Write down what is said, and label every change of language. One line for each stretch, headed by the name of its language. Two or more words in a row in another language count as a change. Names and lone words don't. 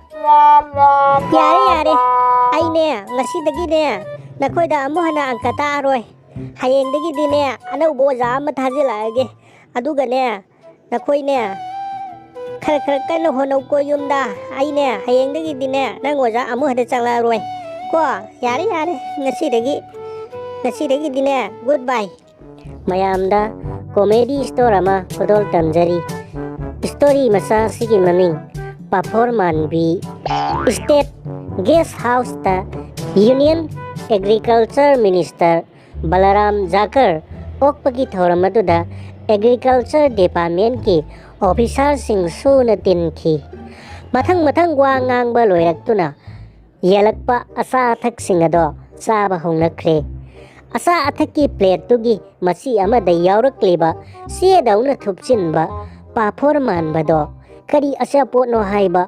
Manipuri: yari yari ai ne ngasi dagi ne nakoi da amu hana angka ta roi hayeng dagi di ne anau bo oja ma thajilage aduga ne nakoi ne khar khar kan honau ko yumda ai ne hayeng dagi di ne nang oja amu hada changla roi ko yari yari ngasi dagi di ne goodbye mayamda
English: comedy story
Manipuri: ama kodol tamjari story masa sigi maming performance bi
English: state guest house
Manipuri: ta
English: union agriculture minister
Manipuri: balaram jakar okpagi thoram aduda
English: agriculture department
Manipuri: ki officer sing suna tinki mathang wa ngang ba loiraktuna yelakpa asa athak sing ado saba hongnakre asa athak ki plate tugi masi amada yaurakliba se dauna thupchinba performance bado kari asa potno haiba